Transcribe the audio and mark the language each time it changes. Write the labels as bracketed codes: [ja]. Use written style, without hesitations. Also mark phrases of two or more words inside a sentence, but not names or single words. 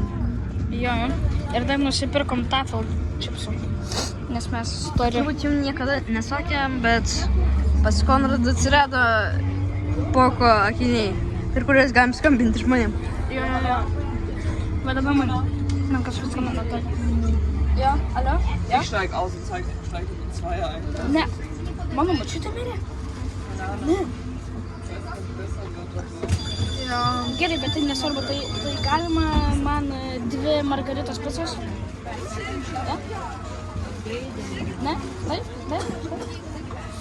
[lt] Jo, ir dar nusipirkom Tafel čipsų. Nes mes turim... Turbūt jums niekada nesakėm, bet pas Konradą atsirado Poko akiniai, per kurias galim skambinti žmonėm. Jo. Bet dabar man kažkas skambina tai. Jo, alio? [de] Ich steig aus und steig in die Zweier ein. [lt] Ne, mano močiutė mirė. Ne. Jo, gerai, bet tai nesvarbu, tai galima man 2 margaritos picos? Ne? Taip? Yes!